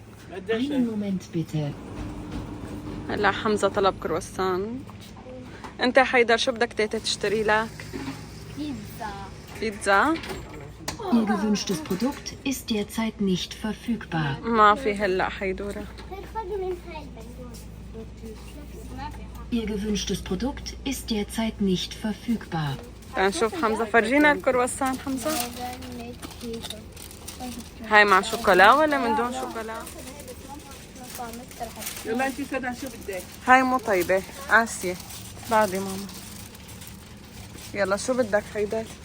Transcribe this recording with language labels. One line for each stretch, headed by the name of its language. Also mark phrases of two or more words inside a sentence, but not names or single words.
German: Einen Moment bitte.
Arabic: هلا حمزة طلب كرواسون. انت حيدر شو بدك تيتا تشتري لك؟ بيتزا.
German: Ihr gewünschtes Produkt ist derzeit nicht verfügbar.
Arabic: ما في هلا حيدورة.
German: Ihr gewünschtes Produkt ist derzeit nicht verfügbar.
Arabic: تعال نشوف حمزة، فرجينا الكرواسون حمزة. هاي مع شوكولا ولا من دون شوكولا؟ يلا انت سدى شو بدك؟ هاي مو طيبة، قاسية. بعدي ماما. يلا شو بدك حيدر؟